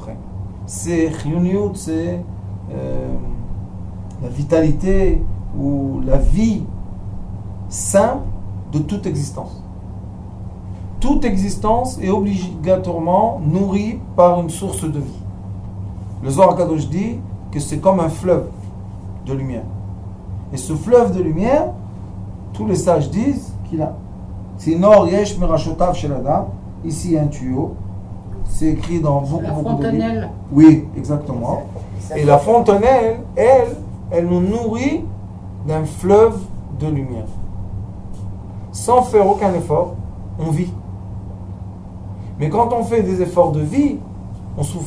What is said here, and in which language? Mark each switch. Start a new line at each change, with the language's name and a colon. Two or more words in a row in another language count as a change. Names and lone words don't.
French: C'est chiyoniut, c'est la vitalité ou la vie simple de toute existence. Toute existence est obligatoirement nourrie par une source de vie. Le Zohar HaKadosh dit que c'est comme un fleuve de lumière. Et ce fleuve de lumière, tous les sages disent qu'il a.
Hebrew: צינור יש מראשותיו של אדם.
French: Ici un tuyau. C'est écrit dans beaucoup La de livres. fontanelle. Oui, exactement. Et la fontanelle, elle nous nourrit d'un fleuve de lumière. Sans faire aucun effort, on vit. Mais quand on fait des efforts de vie, on souffre.